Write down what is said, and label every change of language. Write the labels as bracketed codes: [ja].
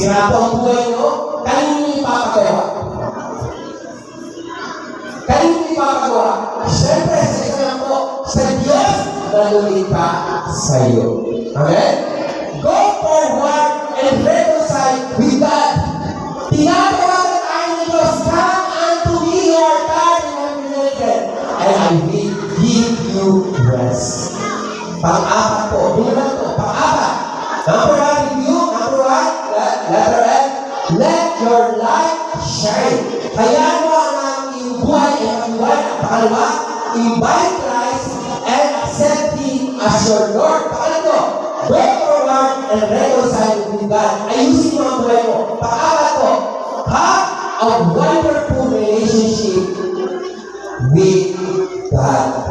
[tl] po ang buhay nyo, kanino ipapagawa? Kanino ipapagawa? Siyempre, sa isa lang po, sa Diyos na lumikha sa iyo. Amen? [en] Go forward and reconcile with God. [tl] Tinatawagan tayo ng Diyos, [en] come unto me, your God, and I will give you rest. [tl] Pang-apat po, yun lang po, pang-apat. [en] Number one, review. Number one, letter F, let your light shine. [tl] Kaya mo ang iyong buhay ay mag-iwan. [en] Pangalawa, invite Christ and accept Him as your Lord. Pangatlo, go forward and reconcile with God. [tl] Ayusin mo ang buhay mo. Pang-apat po, [en] have a wonderful relationship with God.